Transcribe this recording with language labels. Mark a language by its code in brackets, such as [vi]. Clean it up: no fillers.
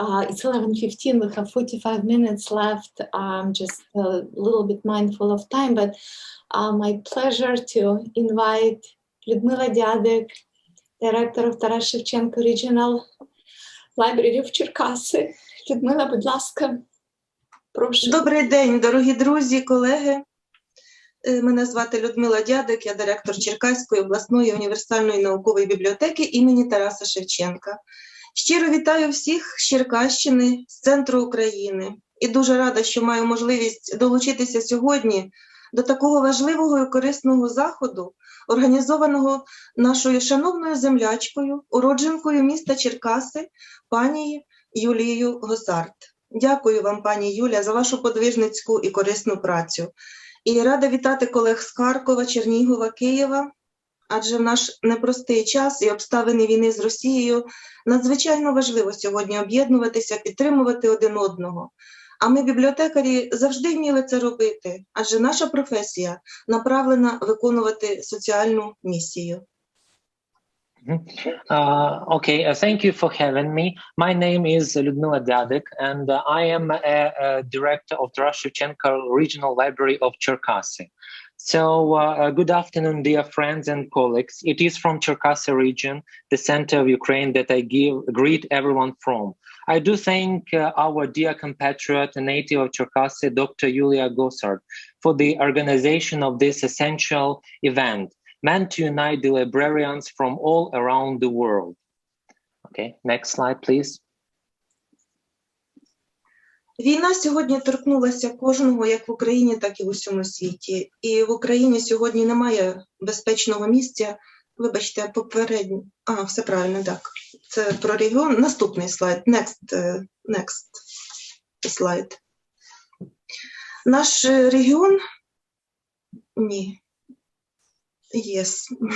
[en] It's 11:15. We have 45 minutes left. Just a little bit mindful of time, but my pleasure to invite Людмила Дядик, director of Taras Shevchenko Regional Library of Черкаси. [uk] Людмила, будь ласка, прошу. Добрий день, дорогі друзі, колеги. Мене звати Людмила Дядик, я директор Черкаської обласної універсальної наукової бібліотеки імені Тараса Шевченка. Щиро вітаю всіх з Черкащини, з центру України. І дуже рада, що маю можливість долучитися сьогодні до такого важливого і корисного заходу, організованого нашою шановною землячкою, уродженкою міста Черкаси, пані Юлією Госарт. Дякую вам, пані Юля, за вашу подвижницьку і корисну працю. І рада вітати колег з Харкова, Чернігова, Києва, адже в наш непростий час і обставини війни з Росією надзвичайно важливо сьогодні об'єднуватися, підтримувати один одного. А ми, бібліотекарі, завжди вміли це робити, адже наша професія направлена виконувати соціальну місію. [en] Thank you for having me. My name is Ludmila Dyadik, and I am a director of Taras Shevchenko Regional Library of Cherkasy. So, good afternoon, dear friends and colleagues. It is from Cherkasy region, the center of Ukraine, that I greet everyone from. I do thank our dear compatriot and native of Cherkasy, Dr. Yulia Gosart, for the organization of this essential event, meant to unite the librarians from all around the world. Okay, next slide, please. [uk] Війна сьогодні торкнулася кожного, як в Україні, так і в усьому світі. І в Україні сьогодні немає безпечного місця. Вибачте, попередньо. Все правильно, так. Це про регіон. Наступний слайд. [en] Next [uk] слайд. Наш регіон... Ні. [en] Yes.